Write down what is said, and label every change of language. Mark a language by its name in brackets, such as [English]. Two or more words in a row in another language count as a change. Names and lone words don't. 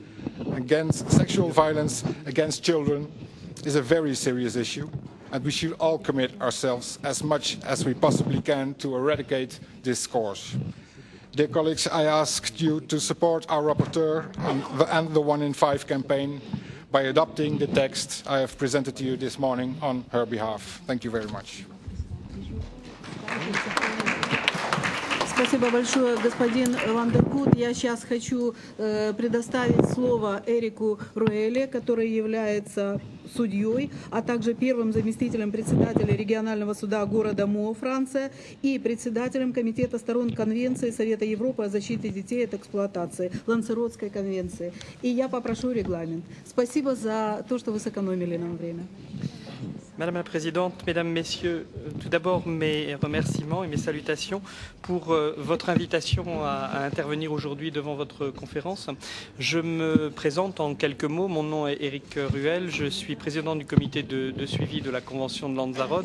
[English] Sexual violence against children is a very serious issue, and we should all commit ourselves as much as we possibly can to eradicate this scourge. Dear colleagues, I ask you to support our rapporteur and the 1 in 5 campaign by adopting the text I have presented to you this morning on her behalf. Thank you very much. [Russian] Спасибо большое, господин Вандеркут. Я сейчас хочу предоставить слово Эрику Руэле, который является судьей, а также первым заместителем председателя регионального суда города Мо, Франция, и председателем комитета сторон Конвенции Совета Европы о защите детей от эксплуатации, Лансеротской конвенции. И я попрошу регламент. Спасибо за то, что вы сэкономили нам время. [French] Madame la Présidente, Mesdames, Messieurs, tout d'abord mes remerciements et mes salutations pour votre invitation à intervenir aujourd'hui devant votre conférence. Je me présente en quelques mots. Mon nom est Éric Ruel. Je suis président du comité de suivi de la Convention de Lanzarote.